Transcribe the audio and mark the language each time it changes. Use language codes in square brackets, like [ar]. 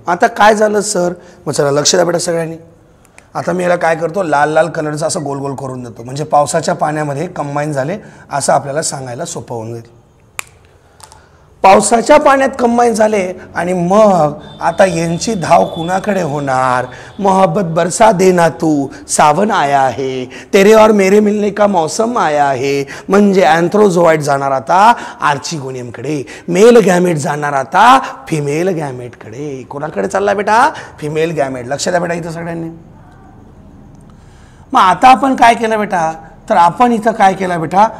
[mr] आता काय झालं सर? मग चला लक्ष द्या बेटा सगळ्यांनी. आता मी याला काय करतो? लाल लाल कलरचा असं गोल गोल करून देतो, म्हणजे पावसाच्या पाण्यामध्ये कंबाईन झाले असं आपल्याला सांगायला सोपं होऊन जाईल. पावसाच्या पाण्यात कंबाईन झाले आणि मग आता यांची धाव कुणाकडे होणार? [hi] मोहब्बत बरसा देना तू, सावन आया है, तेरे और मेरे मिलने का मौसम आया है. [mr] म्हणजे अँथ्रोझोआइड जाणार आता आर्चिगोनियमकडे, मेल गॅमेट जाणार आता फिमेल गॅमेटकडे. कोणाकडे चालला बेटा? Female gamete. लक्ष द्या बेटा इथं सगळ्यांनी. मग आता आपण काय केलं बेटा? तर आपण इथं काय केलं बेटा?